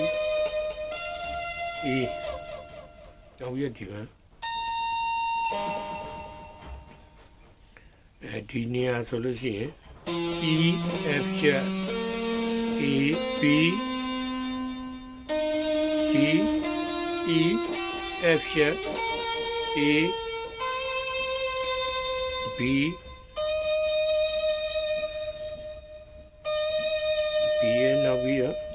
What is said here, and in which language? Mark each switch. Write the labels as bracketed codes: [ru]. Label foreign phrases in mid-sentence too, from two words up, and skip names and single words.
[en] E now we do [my] ဒီနေရာဆိုလို့ရှိရင် [en] E F sharp A B D E F sharp A B B now we are